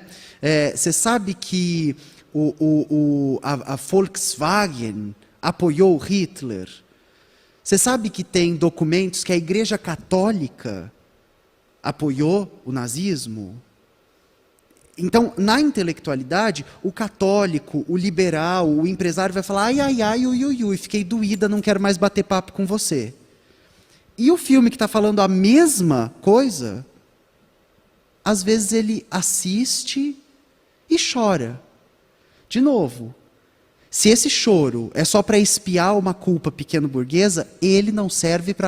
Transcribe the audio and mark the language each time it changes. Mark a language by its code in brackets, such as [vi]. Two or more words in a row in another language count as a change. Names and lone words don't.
[pt] Você sabe que a Volkswagen apoiou Hitler? Você sabe que tem documentos que a Igreja Católica apoiou o nazismo? Então, na intelectualidade, o católico, o liberal, o empresário vai falar, ai, ai, ai, ui, ui, ui, fiquei doída, não quero mais bater papo com você. E o filme que está falando a mesma coisa, às vezes ele assiste e chora. De novo, se esse choro é só para espiar uma culpa pequeno-burguesa, ele não serve para...